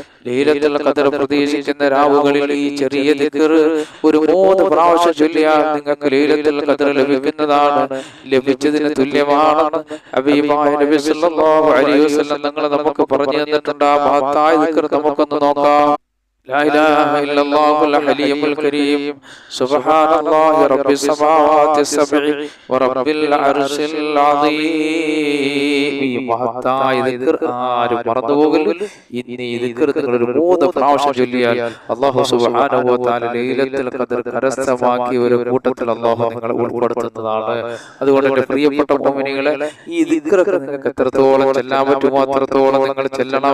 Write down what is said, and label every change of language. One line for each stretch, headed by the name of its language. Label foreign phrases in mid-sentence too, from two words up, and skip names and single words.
Malayalam: ലൈലത്തുൽ ഖദർ പ്രതീക്ഷിക്കുന്ന രാവുകളിൽ ഈ ചെറിയ ദിക്ർ ഒരു 3 പ്രാവശ്യം ചൊല്ലിയാൽ നിങ്ങൾക്ക് ലൈലത്തുൽ ഖദർ ലഭിക്കുന്നതാണ്, ലഭിച്ചതിന് തുല്യമാണെന്ന് ഹബീബായ നബി
Arabic: صلى الله عليه وسلم
Malayalam: തങ്ങൾ നമുക്ക് പറഞ്ഞു തന്നിട്ടുണ്ട്. ആ മഹത്തായ ദിക്ർ നമുക്കൊന്ന് നോക്കാം.
Arabic: لا إله إلا الله الحليم الكريم سبحان الله رب السماوات السبع ورب العرش العظيم.
Malayalam: ഈ മഹത്തായ ദിക്ർ ആരും മറന്നുപോകരുത്. ഇന്ന് ഈ ദിക്ർ നിങ്ങൾ ഒരു 3 പ്രാവശ്യം ചൊല്ലിയാൽ
Arabic: الله سبحانه و تعالى
Malayalam: ലൈലത്തുൽ ഖദർ കരസ്ഥമാക്കിയ ഒരു കൂട്ടത്തിൽ അല്ലാഹു നിങ്ങളെ ഉൾപ്പെടുത്തുന്നതാണ്. അതുകൊണ്ട് എൻ്റെ പ്രിയപ്പെട്ട മുഅ്മിനീങ്ങളെ, ഈ ദിക്ർ നിങ്ങൾക്ക് എത്രത്തോളം ചെല്ലാൻ പറ്റുമോ അത്രത്തോളം നിങ്ങൾ ചെല്ലണം.